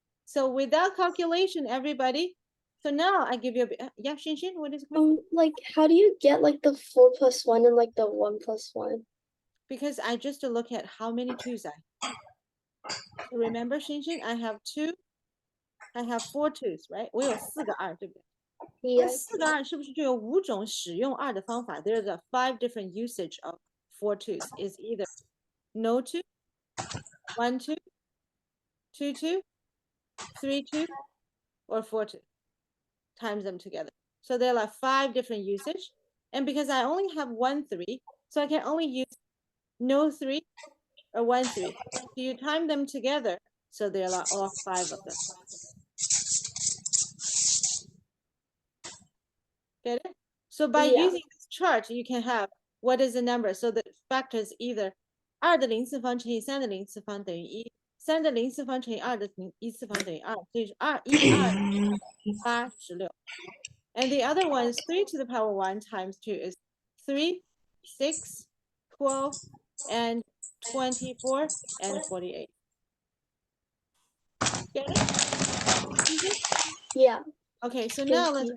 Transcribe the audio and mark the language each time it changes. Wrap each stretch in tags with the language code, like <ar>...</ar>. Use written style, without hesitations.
<en>So without calculation, everybody. So now I give you a, yeah, Shinshin, what is it? Like, how do you get like the 4 plus 1 and like the 1 plus 1? Because I just look at how many 2's I have. So remember, Shinshin, I have 4 2's, right?</en> <zh>我有4个2，对不对？那</zh> <en>Yes.</en> <zh>4个2是不是就有5种使用2的方法？</zh> <en>There's a 5 different usage of 4 2's. Is either no 2, 1 2, 2 2, 3 2, or 4 2. Times them together. So there are 5 different usage. And because I only have 1 3, so I can only use no 3 or 1 3. So you time them together. So there are all 5 of them. Get it? So by Yeah. using this chart, you can have what is the number. So the factor is either</en> <zh>2的零次方乘以3的零次方等于1 3的零次方乘以2的一次方等于2，所以是2 1 2 8 16。</zh> <en>And the other one is 3 to the power 1 times 2 is 3, 6, 12, and 24, and 48. Get it? Yeah. Okay, so now Thank let's, you.</en>